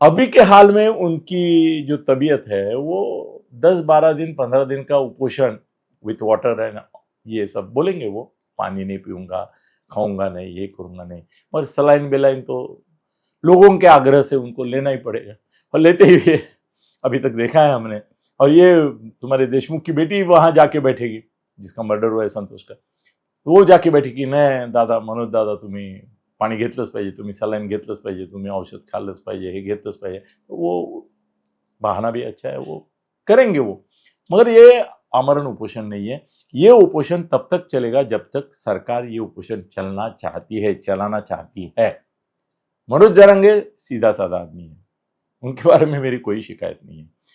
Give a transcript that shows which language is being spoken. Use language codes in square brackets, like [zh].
[hi] अभी के हाल में उनकी जो तबीयत है वो 10-12 दिन 15 दिन का उपोषण विथ वाटर एंड ये सब बोलेंगे, वो पानी नहीं पीऊंगा, खाऊंगा नहीं, ये करूंगा नहीं, और सलाइन बेलाइन तो लोगों के आग्रह से उनको लेना ही पड़ेगा और लेते ही है, अभी तक देखा है हमने। और ये तुम्हारे देशमुख की बेटी वहां जाके बैठेगी, जिसका मर्डर हुआ है संतोष का, वो जाके बैठेगी, [mr] नाही दादा, मनोज दादा, तुम्ही पाणी घेतलंच पाहिजे, [hi] तुम्ही सलाईन घेतलंच पाहिजे, तुम्ही औषध खाल्लंच पाहिजे, हे घेतलंच पाहिजे। वो बहाना भी अच्छा है, वो करेंगे वो, मगर ये आमरण उपोषण नहीं है। ये उपोषण तब तक चलेगा जब तक सरकार ये उपोषण चलाना चाहती है। मनोज जारंगे सीधा साधा आदमी है, उनके बारे में मेरी कोई शिकायत नहीं है।